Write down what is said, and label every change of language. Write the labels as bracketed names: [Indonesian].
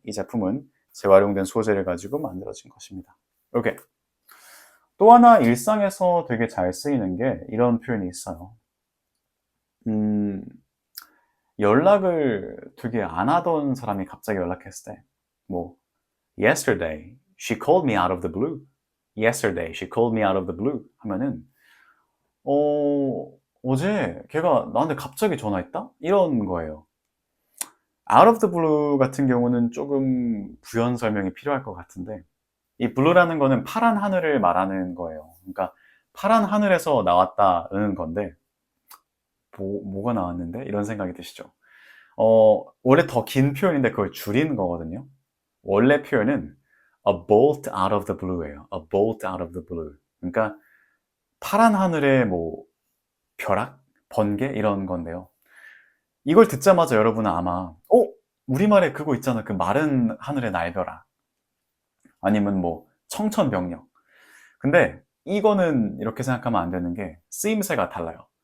[Korean] 이 제품은 재활용된 소재를 가지고 만들어진 것입니다. 이렇게. 또 하나 일상에서 되게 잘 쓰이는 게 이런 표현이 있어요. 음, 연락을 되게 안 하던 사람이 갑자기 연락했을 때, 뭐, [English] yesterday, she called me out of the blue. yesterday, she called me out of the blue. [Korean] 하면은, 어, 어제 걔가 나한테 갑자기 전화했다? 이런 거예요. out of the blue 같은 경우는 조금 부연 설명이 필요할 것 같은데, 이 blue라는 거는 파란 하늘을 말하는 거예요. 그러니까 파란 하늘에서 나왔다는 건데, 뭐가 나왔는데? 이런 생각이 드시죠? 원래 더 긴 표현인데 그걸 줄이는 거거든요. 원래 표현은 a bolt out of the blue예요. [English] a bolt out of the blue. [Korean] 그러니까 파란 하늘의 뭐 벼락, 번개 이런 건데요. 이걸 듣자마자 여러분은 아마 우리말에 그거 있잖아. 그 마른 하늘의 날벼락. 아니면 뭐 청천벽력. 근데 이거는 이렇게 생각하면 안 되는 게 쓰임새가 달라요.